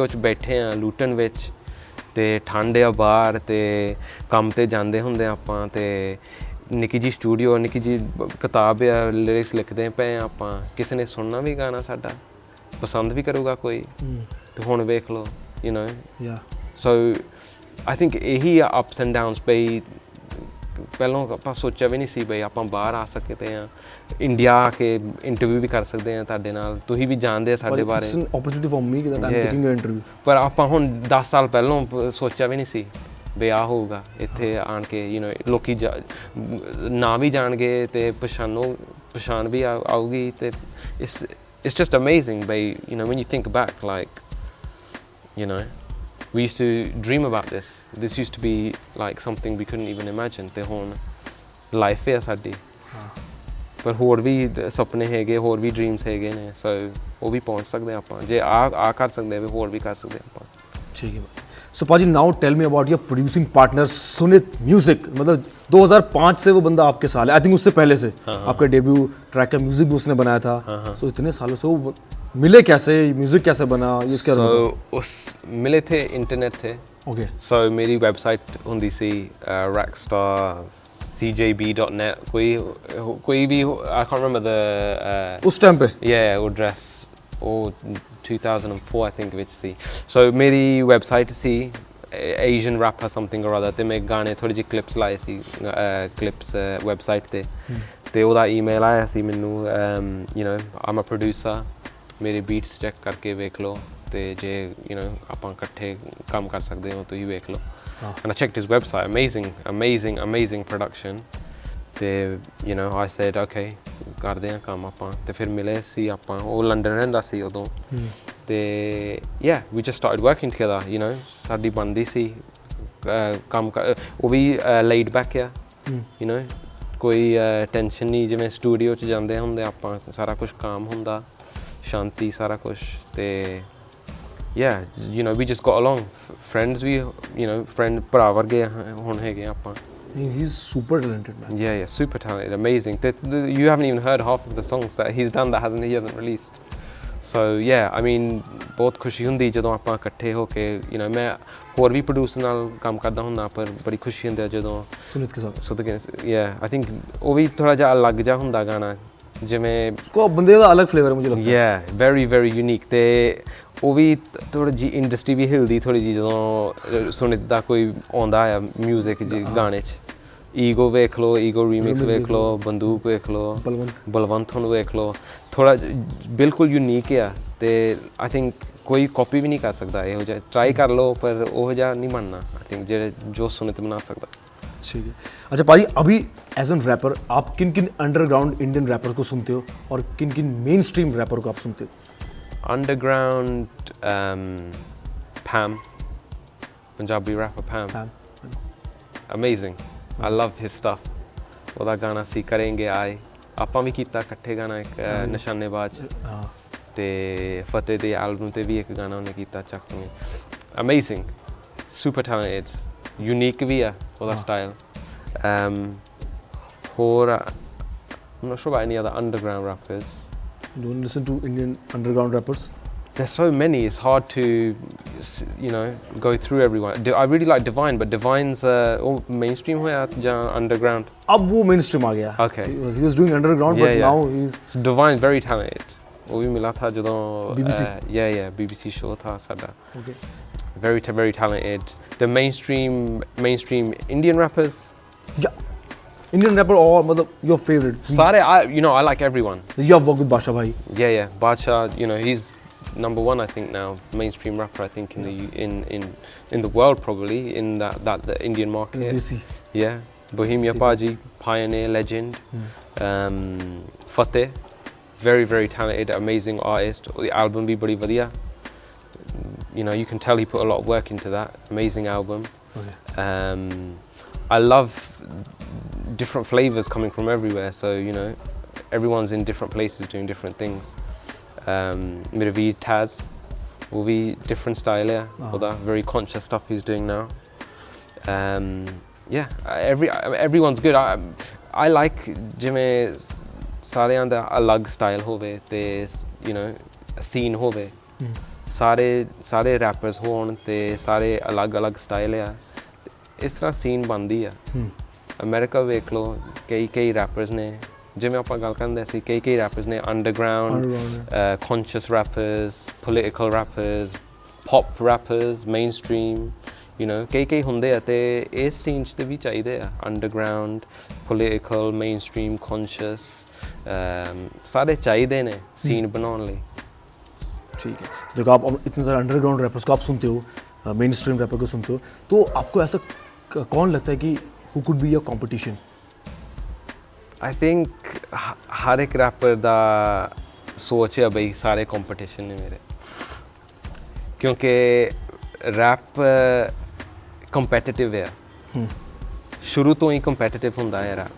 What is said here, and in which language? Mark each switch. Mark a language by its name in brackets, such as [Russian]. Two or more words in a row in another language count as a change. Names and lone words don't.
[Punjabi] 'ਚ ਬੈਠੇ ਹਾਂ ਲੂਟਨ ਵਿੱਚ ਤੇ ਠੰਡ ਆ ਬਾਹਰ ਤੇ ਕੰਮ ਤੇ ਜਾਂਦੇ ਹੁੰਦੇ ਆਪਾਂ ਤੇ ਨਿੱਕੀ ਜਿਹੀ ਸਟੂਡੀਓ ਨਿੱਕੀ ਜਿਹੀ ਕਿਤਾਬ ਆ ਲਿਰਿਕਸ ਲਿਖਦੇ ਪਏ ਆਪਾਂ ਕਿਸੇ ਨੇ ਸੁਣਨਾ ਵੀ ਗਾਣਾ ਸਾਡਾ ਪਸੰਦ ਵੀ ਕਰੂਗਾ ਕੋਈ ਤੇ ਹੁਣ ਵੇਖ ਲਓ ਸੋ [English] I think [Punjabi] ਇਹੀ [English] ups and downs [Punjabi] ਬਈ ਪਹਿਲਾਂ ਆਪਾਂ ਸੋਚਿਆ ਵੀ ਨਹੀਂ ਸੀ ਬਈ ਆਪਾਂ ਬਾਹਰ ਆ ਸਕਦੇ ਹਾਂ ਇੰਡੀਆ ਆ ਕੇ ਇੰਟਰਵਿਊ ਵੀ ਕਰ ਸਕਦੇ ਹਾਂ ਤੁਹਾਡੇ ਨਾਲ ਤੁਸੀਂ ਵੀ ਜਾਣਦੇ ਆ ਸਾਡੇ ਬਾਰੇ ਪਰ ਆਪਾਂ ਹੁਣ 10 ਸਾਲ ਪਹਿਲਾਂ ਸੋਚਿਆ ਵੀ ਨਹੀਂ ਸੀ ਬਈ ਆ ਹੋਊਗਾ ਇੱਥੇ ਆਣ ਕੇ ਲੋਕੀ ਨਾ ਵੀ ਜਾਣਗੇ ਤੇ ਪਛਾਣ ਵੀ ਆਊਗੀ ਤੇ [English] it's just amazing [Punjabi] ਬਈ [English] when you think back like we used to dream about this used to be like something we couldn't even imagine [Punjabi] ਤੇ ਹੁਣ ਲਾਈਫ ਹੈ ਸਾਡੀ ਪਰ ਹੋਰ ਵੀ ਸੁਪਨੇ ਹੈਗੇ ਹੋਰ ਵੀ ਡ੍ਰੀਮਸ ਹੈਗੇ ਨੇ ਸੋ ਉਹ ਵੀ ਪਹੁੰਚ ਸਕਦੇ ਆਪਾਂ ਜੇ ਆ ਕਰ ਸਕਦੇ ਵੀ ਹੋਰ ਵੀ ਕਰ ਸਕਦੇ ਆਪਾਂ [Hindi] ठीक है सो पाजी [English] now tell me about your producing partner [Hindi] सुनित म्यूजिक मतलब 2005 से वो बंदा आपके साथ है [English] I think [Hindi] उससे पहले से आपका डेब्यू ट्रैक का म्यूजिक भी उसने बनाया था सो इतने सालों से वो मिले कैसे म्यूजिक कैसे बना इसके उस मिले थे इंटरनेट थे ओके [Punjabi] ਸੋ ਮੇਰੀ ਵੈੱਬਸਾਈਟ ਹੁੰਦੀ ਸੀ rockstarcjb.net ਕੋਈ ਭੀ [English] I can't remember the [Hindi] उस टाइम पे वो एड्रेस [Punjabi] ਉਹ 2004 [English] I think [Punjabi] ਵਿੱਚ ਸੀ ਸੋ ਮੇਰੀ ਵੈਬਸਾਈਟ ਸੀ [English] Asian rapper something or other [Punjabi] ਤੇ ਮੈਂ ਗਾਣੇ ਥੋੜੇ ਜਿਹੇ ਕਲਿੱਪਸ ਲਾਏ ਸੀ ਕਲਿੱਪਸ ਵੈਬਸਾਈਟ ਤੇ ਉਹਦਾ ਈਮੇਲ ਆਇਆ ਸੀ ਮੈਨੂੰ [English] I'm a producer [Punjabi] ਮੇਰੇ ਬੀਟਸ ਚੈੱਕ ਕਰਕੇ ਵੇਖ ਲਓ ਤੇ ਜੇ ਆਪਾਂ ਇਕੱਠੇ ਕੰਮ ਕਰ ਸਕਦੇ ਹੋ ਤੁਸੀਂ ਵੇਖ ਲਓ [English] and I checked his website amazing production ਤੇ I said okay [Punjabi] ਕਰਦੇ ਹਾਂ ਕੰਮ ਆਪਾਂ ਤੇ ਫਿਰ ਮਿਲੇ ਸੀ ਆਪਾਂ ਉਹ ਲੰਡਨ ਰਹਿੰਦਾ ਸੀ ਉਦੋਂ ਤੇ [English] we just started working together [Punjabi] ਸਾਡੀ ਬਣਦੀ ਸੀ ਕੰਮ ਉਹ ਵੀ [English] laid back [Punjabi] ਆ ਕੋਈ ਟੈਨਸ਼ਨ ਨਹੀਂ ਜਿਵੇਂ ਸਟੂਡੀਓ 'ਚ ਜਾਂਦੇ ਹੁੰਦੇ ਆਪਾਂ ਸਾਰਾ ਕੁਝ ਕੰਮ ਹੁੰਦਾ ਸ਼ਾਂਤੀ ਸਾਰਾ ਕੁਝ ਤੇ [English] we just got along friends [Punjabi] ਵੀ friend ਭਰਾ ਵਰਗੇ ਹੁਣ ਹੈਗੇ ਆਪਾਂ [English] He's super talented man. Yeah, super talented, amazing. You haven't even heard half of the songs that he's done that he hasn't released. So I mean, [Punjabi] ਬਹੁਤ ਖੁਸ਼ੀ ਹੁੰਦੀ ਜਦੋਂ ਆਪਾਂ ਇਕੱਠੇ ਹੋ ਕੇ ਮੈਂ ਹੋਰ ਭੀ ਪ੍ਰੋਡਿਊਸਰ ਨਾਲ ਕੰਮ ਕਰਦਾ ਹੁੰਦਾ ਪਰ ਬੜੀ ਖੁਸ਼ੀ ਹੁੰਦੀ ਜਦੋਂ [Hindi] सुनित के साथ [English] I think [Punjabi] ਵੋ ਭੀ ਥੋੜਾ ਜਿਹਾ ਅਲੱਗ ਜਿਹਾ ਹੁੰਦਾ ਗਾਣਾ ਜਿਵੇਂ [Hindi] उसको [Punjabi] ਬੰਦੇ ਦਾ [Hindi] अलग फ्लेवर है मुझे लगता [Punjabi] है [English] very unique [Punjabi] ते ਉਹ ਵੀ ਥੋੜੀ ਜੀ ਇੰਡਸਟਰੀ ਵੀ ਹਿਲਦੀ ਥੋੜੀ ਜੀ ਜਦੋਂ ਸੁਣਿਤ ਦਾ ਕੋਈ ਆਉਂਦਾ ਆ ਮਿਊਜ਼ਿਕ ਜੀ ਗਾਣੇ 'ਚ ਈਗੋ ਵੇਖ ਲਓ ਈਗੋ ਰੀਮਿਕਸ ਵੇਖ ਲਓ ਬੰਦੂਕ ਵੇਖ ਲਓ ਬਲਵੰਤ ਨੂੰ ਵੇਖ ਲਓ ਥੋੜਾ ਬਿਲਕੁਲ ਯੂਨੀਕ ਆ ਤੇ [English] I think [Hindi] कोई कॉपी भी नहीं कर सकता [Punjabi] ਇਹੋ ਜਿਹਾ [Hindi] ट्राई कर लो [Punjabi] पर ਉਹ ਜਿਹਾ [Hindi] नहीं बनना [English] I think [Punjabi] ਜਿਹੜੇ [Hindi] जो सुनित बना सकता ठीक है अच्छा भाई अभी [English] as an rapper [Hindi] आप किन किन [English] underground Indian rapper [Hindi] को सुनते हो और किन किन [English] main stream rapper [Hindi] को आप सुनते हो [English] underground Pam Punjabi rapper Pam amazing I love his stuff [Punjabi] ਉਹਦਾ ਗਾਣਾ ਸੀ ਕरेंगे आए ਆਪਾਂ ਵੀ ਕੀਤਾ ਇਕੱਠੇ ਗਾਣਾ ਇੱਕ ਨਿਸ਼ਾਨੇਬਾਜ਼ ਤੇ ਫਤਿਹ ਦੇ ਐਲਬਮ ਤੇ ਵੀ ਇੱਕ ਗਾਣਾ ਉਹਨੇ ਕੀਤਾ ਚੱਕਵੇਂ [English] amazing super talented unique [Punjabi] ਵੀ ਆ ਉਹਦਾ style ਹੋਰ [English] I'm not sure about any other underground rappers you don't listen to Indian underground rappers there's so many it's hard to go through everyone I really like Divine but Divine's mainstream [Punjabi] ਹੋਇਆ ਜਾ [English] underground [Hindi] ab wo mainstream aa gaya [English] okay he was doing underground but now he's so Divine's very talented [Hindi] वो भी मिला था [English] ਜਦੋਂ BBC BBC show था साਡਾ okay very talented the mainstream Indian rappers Indian rapper or मतलब your favorite सारे I like everyone you have worked with Basha bhai yeah Basha he's number one I think now mainstream rapper I think in the in the world probably in that the Indian market Desi. Bohemia Paji pioneer legend Fateh very talented amazing artist the album [Punjabi] ਭੀ ਬੜੀ ਵਧੀਆ [English] you can tell he put a lot of work into that amazing album I love different flavors coming from everywhere so everyone's in different places doing different things [Punjabi] ਮੇਰੇ ਵੀਰ [English] Taz [Hindi] वो भी [English] different style है ਉਹਦਾ, very conscious stuff he's doing now. Yeah, everyone's good. I like [Punjabi] ਜਿਵੇਂ ਸਾਰਿਆਂ ਦਾ ਅਲੱਗ ਸਟਾਈਲ ਹੋਵੇ ਤੇ [English] you know [Punjabi] ਸੀਨ ਹੋਵੇ, ਸਾਰੇ ਰੈਪਰਸ ਹੋਣ ਤੇ ਸਾਰੇ ਅਲੱਗ ਸਟਾਈਲ ਆ, ਇਸ ਤਰ੍ਹਾਂ ਸੀਨ ਬਣਦੀ ਆ। ਅਮਰੀਕਾ ਵੇਖ ਲਓ, ਕਈ ਰੈਪਰਸ ਨੇ, ਜਿਵੇਂ ਆਪਾਂ ਗੱਲ ਕਰਦੇ ਸੀ, ਕਈ ਰੈਪਰਸ ਨੇ ਅੰਡਰਗਰਾਊਂਡ, ਕੌਨਸ਼ੀਅਸ ਰੈਪਰਸ, ਪੋਲੀਟੀਕਲ ਰੈਪਰਸ, ਪੌਪ ਰੈਪਰਸ, ਮੇਨਸਟ੍ਰੀਮ, [English] you know [Punjabi] ਕਈ ਹੁੰਦੇ ਆ, ਤੇ ਇਸ ਸੀਨ 'ਚ ਤੇ ਵੀ ਚਾਹੀਦੇ ਆ ਅੰਡਰਗਰਾਊਂਡ, ਪੋਲੀਟੀਕਲ, ਮੇਨਸਟ੍ਰੀਮ, ਕੌਨਸ਼ੀਅਸ, ਸਾਰੇ ਚਾਹੀਏ ਨੇ ਸੀਨ ਬਣਾਨੇ ਲਈ। [Hindi] ठीक है, तो देखो आप इतने सारे अंडरग्राउंड रैपर्स को आप सुनते हो, मेन स्ट्रीम रैपर को सुनते हो, तो आपको ऐसा कौन लगता है कि [English] who could be your competition? I think [Punjabi] ਹਰ ਏਕ ਰੈਪਰ ਦਾ ਸੋਚ ਹੈ ਭਾਈ ਸਾਰੇ ਕੰਪਟੀਸ਼ਨ ਨੇ ਮੇਰੇ, ਕਿਉਂਕਿ ਰੈਪ ਕੰਪੈਟੀਟਿਵ ਹੈ, ਸ਼ੁਰੂ ਤੋ ਹੀ ਕੰਪੈਟੀਟਿਵ ਹੁੰਦਾ ਹੈ ਰੈਪ।